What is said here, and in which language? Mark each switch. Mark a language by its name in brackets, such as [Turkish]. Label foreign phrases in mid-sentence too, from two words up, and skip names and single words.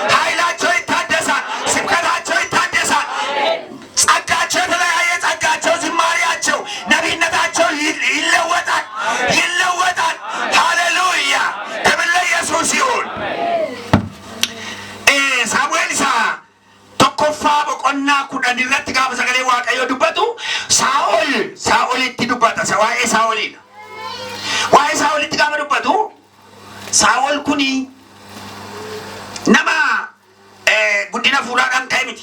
[Amharic] ስብከታቸው ይታደሳል። ጸጋቸው የተለያየ ጸጋቸው፣ ዝማሪያቸው፣ ነቢይነታቸው ይለወጣል። ሃሌሉያ። ክብር ለኢየሱስ ይሁን። ሳሙኤል ኢሳ [Oromo] tokkoffa boqonnaa 10 irratti gaafa sagalee Waaqayyoo dubbatu Saa'olitti dubbata. Waa'ee Saa'oliidha. Waa'ee Saa'olitti gaafa dubbatu Saa'ol kuni nama guddina fuudhaadhaan ka'e miti.